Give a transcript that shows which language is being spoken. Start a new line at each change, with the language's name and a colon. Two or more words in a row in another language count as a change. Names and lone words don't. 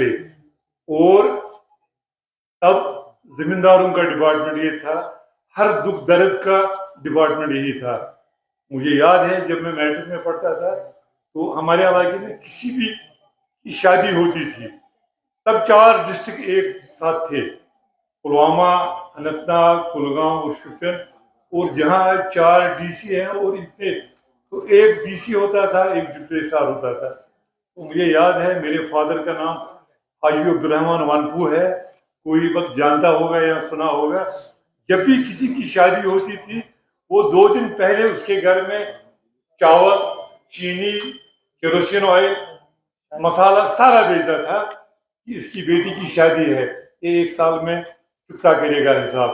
Urdu: اور تب زمینداروں کا ڈپارٹمنٹ یہ تھا، ہر دکھ درد کا ڈپارٹمنٹ یہی تھا. مجھے یاد ہے جب میں میٹرک میں پڑھتا تھا تو ہمارے علاقے میں کسی بھی کی شادی ہوتی تھی، تب 4 ڈسٹرکٹ ایک ساتھ تھے، پلوامہ، اننت ناگ، کلگام اور شوپین. اور جہاں 4 ڈی سی ہیں اور اتنے، تو ایک ڈی سی ہوتا تھا، ایک
English: deputy registrar
Urdu: ہوتا تھا. تو مجھے یاد ہے میرے فادر کا نام حاجی عبدالرحمن وانپو ہے، کوئی وقت جانتا ہوگا یا سنا ہوگا. جب بھی کسی کی شادی ہوتی تھی وہ 2 دن پہلے اس کے گھر میں چاول، چینی،
English: kerosene oil,
Urdu: مسالہ سارا بھیجتا تھا کہ اس کی بیٹی کی شادی ہے، یہ 1 سال میں چکتا کرے گا حساب.